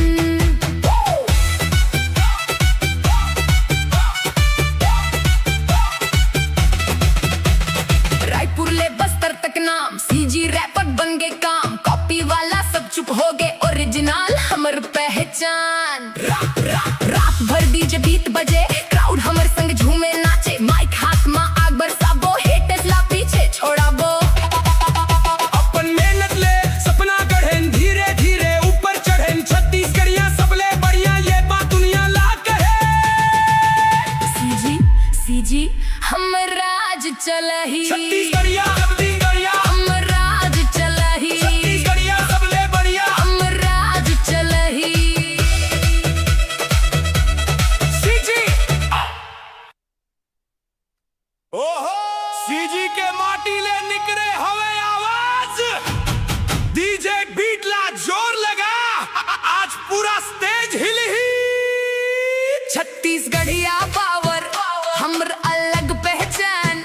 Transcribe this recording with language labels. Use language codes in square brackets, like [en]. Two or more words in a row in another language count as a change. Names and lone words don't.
[hne] रायपुर ले बस्तर तक नाम, सीजी रैपर बन गए काम। कॉपी वाला सब चुप हो गए, ओरिजिनल हमर पहचान। रात भर [en] DJ beat [hne] बजे, क्राउड हमर संग झूमे नाचे। माइक हाथ में आग बरसाबो, हेटर्स ला पीछे छोड़ाबो। अपन मेहनत ले सपना गढ़ेन, धीरे धीरे ऊपर चढ़ेन। छत्तीसगढ़िया सबले बढ़िया, ये बात दुनिया ला कहे। सीजी हमर राज चलही, छत्तीसगढ़िया हमर राज चलही। छत्तीसगढ़िया सबले बढ़िया, हमर राज चलही। सीजी। ओहो, सीजी के माटी ले निकले हवे आवाज। [en] DJ beat [hne] ला जोर लगा, आज पूरा स्टेज हिल ही। छत्तीसगढ़िया पावर, हमर अलग पहचान।